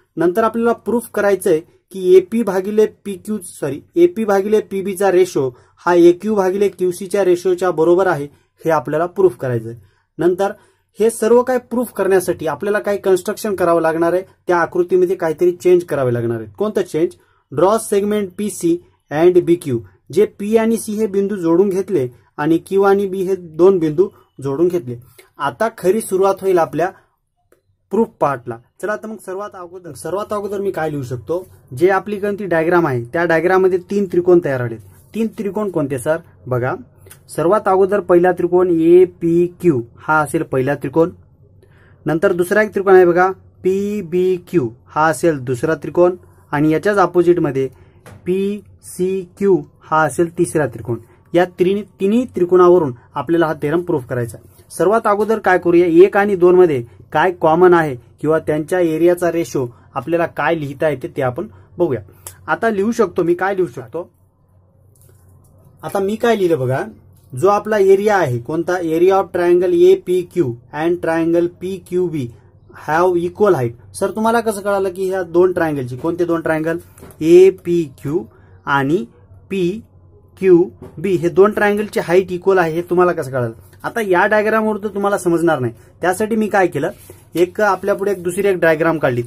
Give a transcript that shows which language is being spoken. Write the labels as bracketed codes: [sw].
[mr] नंतर आपल्याला प्रूफ करायचंय की एपी भागिले पीबीचा रेशो हा एक्यू भागिले क्यूसीच्या रेशोच्या बरोबर आहे, हे आपल्याला प्रूफ करायचंय. नंतर हे सर्व काही प्रूफ करण्यासाठी आपल्याला काही कन्स्ट्रक्शन करावं लागणार आहे. त्या आकृतीमध्ये काहीतरी चेंज करावे लागणार आहे. कोणतं change? [en] Draw segment P C and B Q. [mr] J P आणि सी हे बिंदू जोडून घेतले आणि क्यू आणि बी हे दोन बिंदू जोडून घेतले. आता खरी सुरुवात होईल आपल्या प्रूफ पार्टला. चला तर मग सर्वात अगोदर मी काय लिहू शकतो? जे आपली कोणती डायग्राम आहे त्या डायग्राम मध्ये 3 त्रिकोण तयार झाले. 3 त्रिकोण कोणते सर? बघा, सर्वात अगोदर पहिला त्रिकोण ए पी क्यू हा असेल पहिला त्रिकोण. नंतर दुसरा एक त्रिकोण आहे बघा पी बी क्यू हा असेल दुसरा त्रिकोण आणि याच्याच ऑपोजिट मध्ये पी सी क्यू हा असेल तिसरा त्रिकोण. या तिन्ही त्रिकोणावरून आपल्याला हा थेरम प्रूफ करायचा. सर्वात अगोदर काय करूया, 1 आणि 2 मध्ये काय कॉमन आहे किंवा त्यांच्या एरियाचा रेशो आपल्याला काय लिहिता येते ते आपण बघूया. आता लिहू शकतो मी, काय लिहू शकतो? आता मी काय लिहिलं बघा, जो आपला एरिया आहे कोणता? [en] Area of triangle A P Q and triangle P Q B have equal height. [mr] Sir तुम्हाला कसं कळालं की ह्या दोन ट्रायंगलची, कोणते दोन ट्रायंगल? ए पी क्यू आणि पी क्यू बी हे दोन ट्रायंगलची हाईट इक्वल आहे, हे तुम्हाला कसं कळालं? आता या डायग्रामवर तर तुम्हाला समजणार नाही, त्यासाठी मी काय केलं, एक आपल्यापुढे दुसरी एक डायग्राम काढली.